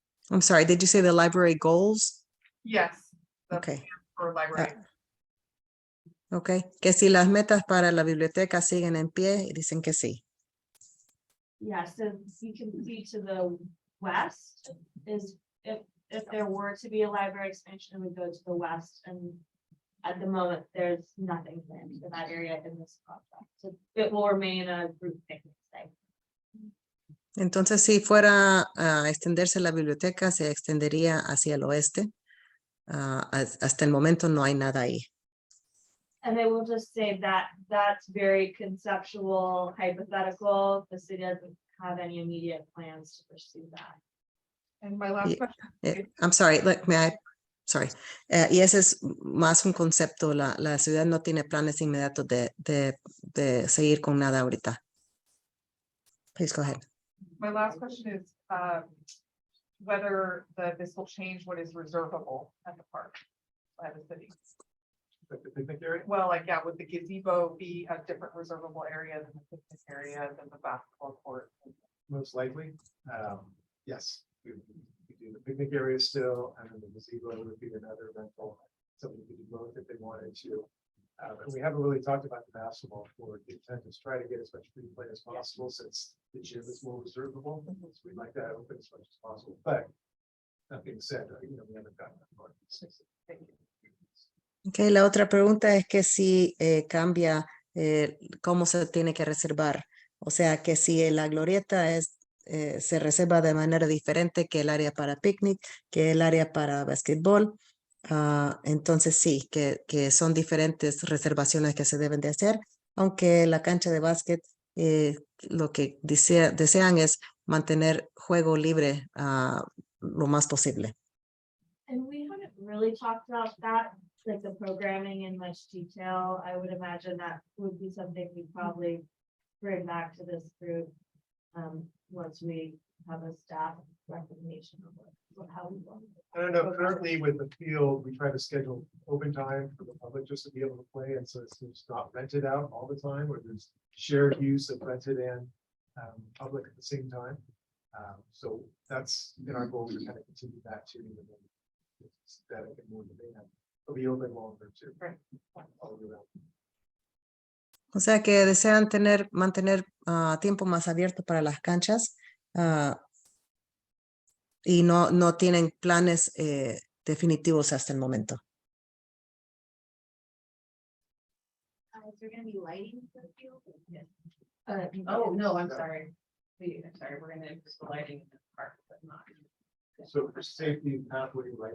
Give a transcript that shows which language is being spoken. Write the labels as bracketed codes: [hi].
[en] I'm sorry, did you say the library goals? Yes. the Okay. plan For library. [es] Ok, que si las metas para la biblioteca siguen en pie, y dicen que sí. [en] Yeah, so you can see to the west is if there were to be a library expansion, we go to the west and at the moment, there's nothing planned for that area in this project. So it will remain a group picnic site. [es] Entonces, si fuera a extenderse la biblioteca, se extendería hacia el oeste. Hasta el momento no hay nada ahí. [en] And I will just say that that's very conceptual, hypothetical. The city doesn't have any immediate plans to pursue that. And my last Yeah. question, I'm sorry, sorry. [es] Y ese es más un concepto. La ciudad no tiene planes inmediatos de seguir con nada ahorita. [en] Please go ahead. my last question is, whether this will change what is reservable at the park by the city. Like the picnic area. Well, like, yeah, would the gazebo be a different reservable area than the picnic area than the basketball court? Most likely, yes, we do the picnic area still, and then the gazebo would be another rental. Somebody could do both if they wanted to. And we haven't really talked about the basketball court. The intent is try to get as much free play as possible since the gym is more reservable. So we'd like that open as much as possible, but that being said, we haven't gotten that far. Thank you. [es] Okay, la otra pregunta es que si cambia cómo se tiene que reservar. O sea, que si la glorieta se reserva de manera diferente que el área para picnic, que el área para basquetbol. Entonces sí, que son diferentes reservaciones que se deben de hacer, aunque la cancha de básquet lo que desean es mantener juego libre lo más posible. [en] And we haven't really talked about that, like the programming in much detail. I would imagine that would be something we probably bring back to this group. Once we have a staff recommendation of how we want. I don't know, currently with the field, we try to schedule open time for the public just to be able to play, and so it's not rented out all the time, or there's shared use of rented and public at the same time. So that's in our goal to kind of continue that too. Even though it's static and more demand, it'll be open longer too. Right. All year round. [es] O sea que desean mantener tiempo más abierto para las canchas y no tienen planes definitivos hasta el momento. [en] Is there gonna be lighting for the field? Oh, No, I'm sorry. I'm sorry, we're gonna use the lighting in the park, but not. So for safety pathway, right?